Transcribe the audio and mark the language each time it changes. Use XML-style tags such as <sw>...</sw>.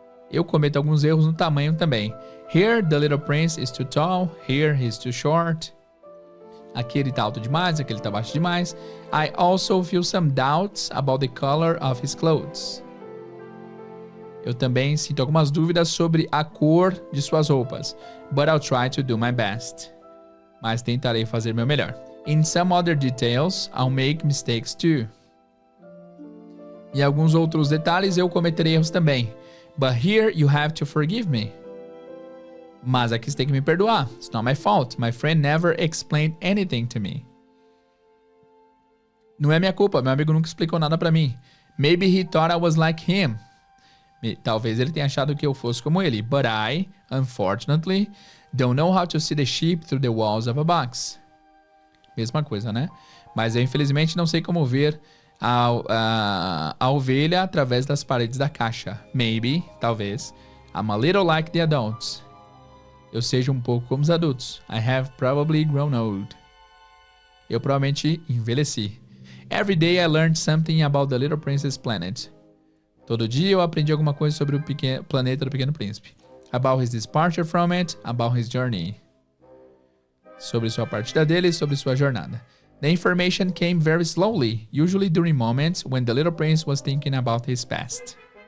<pt>Eu cometo alguns erros no tamanho também.</pt> <en>Here the little prince is too tall. Here he's too short.</en> <pt>Aqui ele tá alto demais, aqui ele tá baixo demais.</pt> <en>I also feel some doubts about the color of his clothes.</en> <pt>Eu também sinto algumas dúvidas sobre a cor de suas roupas.</pt> <en>But I'll try to do my best.</en> <pt>Mas tentarei fazer meu melhor.</pt> <en>In some other details, I'll make mistakes too.</en> <pt>E alguns outros detalhes, eu cometerei erros também.</pt> <en>But here you have to forgive me.</en> <pt>Mas aqui você tem que me perdoar.</pt> <en>It's not my fault. My friend never explained anything to me.</en> <pt>Não é minha culpa. Meu amigo nunca explicou nada pra mim.</pt> <en>Maybe he thought I was like him.</en> <pt>Talvez ele tenha achado que eu fosse como ele.</pt> <en>But I, unfortunately, don't know how to see the sheep through the walls of a box.</en> <pt>Mesma coisa, né? Mas eu, infelizmente, não sei como ver a ovelha através das paredes da caixa.</pt> <en>Maybe, talvez, I'm a little like the adults.</en> <pt>Eu seja um pouco como os adultos.</pt> <en>I have probably grown old.</en> <pt>Eu provavelmente envelheci.</pt> <en>Every day I learned something about the Little Princess planet.</en> <pt>Todo dia eu aprendi alguma coisa sobre o planeta do Pequeno Príncipe.</pt> <en>About his departure from it, about his journey.</en> <pt>Sobre sua partida dele, sobre sua jornada.</pt> <en>The information came very slowly, usually during moments when the little prince was thinking about his past.</en>